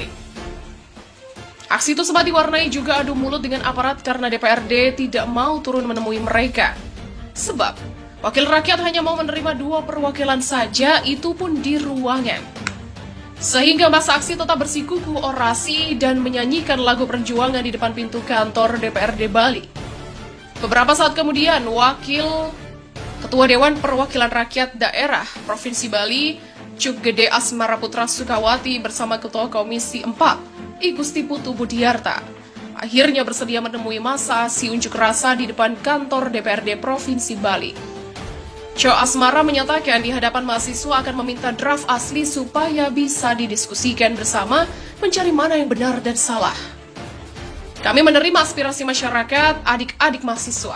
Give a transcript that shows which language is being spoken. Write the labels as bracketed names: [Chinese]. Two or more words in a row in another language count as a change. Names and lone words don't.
[Indonesian] Aksi itu sempat diwarnai juga adu mulut dengan aparat karena DPRD tidak mau turun menemui mereka. Sebab, wakil rakyat hanya mau menerima 2 perwakilan saja, itu pun di ruangan. Sehingga masa aksi tetap bersikukuh orasi dan menyanyikan lagu perjuangan di depan pintu kantor DPRD Bali. Beberapa saat kemudian, Wakil Ketua Dewan Perwakilan Rakyat Daerah Provinsi Bali, Cuk Gede Asmara Putra Sukawati bersama Ketua Komisi 4, Igusti Putu Budiarta, akhirnya bersedia menemui massa aksi unjuk rasa di depan kantor DPRD Provinsi Bali. Cuk Asmara menyatakan di hadapan mahasiswa akan meminta draft asli supaya bisa didiskusikan bersama mencari mana yang benar dan salah. Kami menerima aspirasi masyarakat, adik-adik mahasiswa.